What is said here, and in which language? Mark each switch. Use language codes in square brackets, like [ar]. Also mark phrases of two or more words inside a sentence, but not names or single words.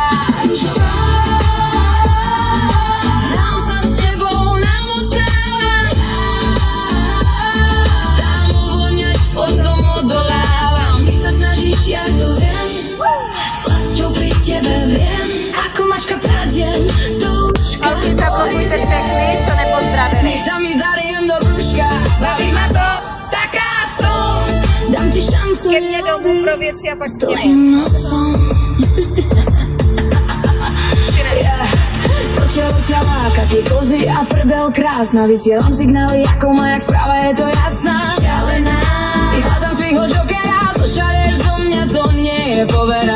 [sk] Ružová, hrám sa s tebou, namotávam, dám uvoňať, potom odolávam. Ty sa snažíš, ja to viem, s lásťou pri tebe viem, ako mačka pradiem do uška. [cs] Holky, zablokujte všechny, co nepozdravili. [sk] Nech tam mi zarijem do brúška, baví ma to, taká som. Dám ti šancu, [cs] Ke mně domů pro věci a pak [sk] s dlhým nosom. To telo ťa láka, tie kozy a prdel krásna. Vysielam signály ako majak, správa je to jasná. Šialená, si hľadám svýho jokera, zo šalier zo mňa to nie je povera.